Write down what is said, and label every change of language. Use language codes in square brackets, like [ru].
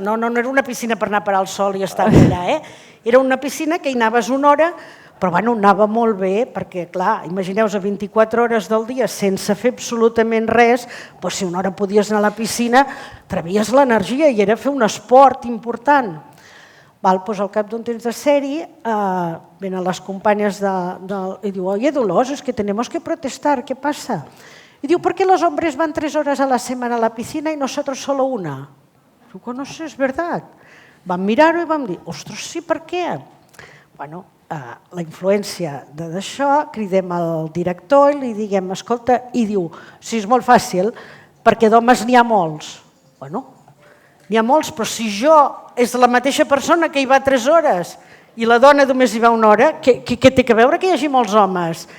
[ca] No era una piscina per anar a parar el sol i estar allà, Era una piscina que hi anaves una hora, però anava molt bé, perquè, clar, imagineu-vos a 24 hores del dia sense fer absolutament res, doncs si una hora podies anar a la piscina, trebies l'energia i era fer un esport important. Doncs al cap d'un temps de sèrie, venen les companyes i diu, [es] oye, Dolors, es que tenemos que protestar, ¿qué pasa? Y diu, ¿por qué los hombres van 3 horas a la semana a la piscina y nosotros solo una? [ca] Diu, no sé, és veritat. Vam mirar-ho i vam dir, ostres, sí, per què? Bueno, la influència d'això, cridem al director i li diguem, escolta, i diu, sí, és molt fàcil, perquè d'homes n'hi ha molts. Bueno, n'hi ha molts, però si jo és la mateixa persona que hi va 3 hores i la dona només hi va 1 hora, què té a veure que hi hagi molts homes?